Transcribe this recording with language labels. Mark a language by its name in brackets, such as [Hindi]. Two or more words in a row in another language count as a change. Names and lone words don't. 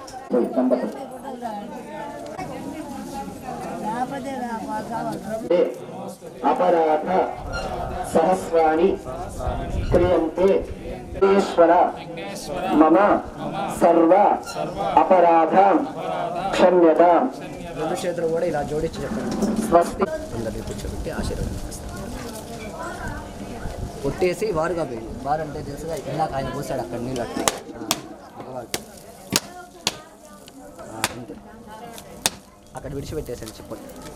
[Sanskrit] अपराध सहस्राणि क्रियन्ते ईश्वर मम सर्व अपराधां क्षम्यतां [Telugu] రెండు చేతులు కూడా ఇలా జోడించి చెప్పండి. స్వస్తి అందరినీ కూర్చోబెట్టి ఆశీర్వాదం కొట్టేసి వారుగా పోయి వారు అంటే తెలుసుగా ఇందాక ఆయన పోసాడు అక్కడ నీళ్ళు అట్లా అంతే అక్కడ విడిచిపెట్టేసాడు చెప్పండి.